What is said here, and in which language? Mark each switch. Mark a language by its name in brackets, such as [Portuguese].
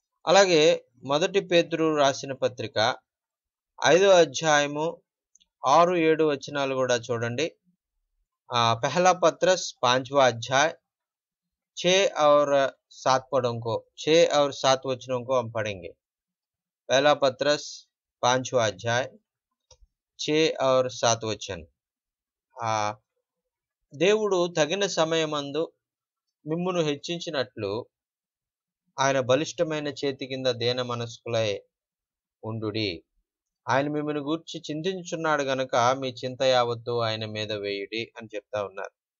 [Telugu] అలాగే మొదటి పేతురు రాసిన పత్రిక 5వ అధ్యాయము 6, 7 వచనాలు కూడా చూడండి. [Hindi] पहला पत्रस 5वां अध्याय 6 और 7 वचनों को हम पढ़ेंगे. पहला पत्रस 5वां अध्याय 6 और 7 वचन. [Telugu] దేవుడు తగిన సమయమందు మిమ్మును హెచ్చించినట్లు ఆయన బలిష్టమైన చేతి కింద దేన మనస్కులై ఉండుడి. ఆయన మిమ్మల్ని గూర్చి చింతించుచున్నాడు గనక మీ చింత యావత్తు ఆయన మీద వేయుడి అని చెప్తా ఉన్నారు.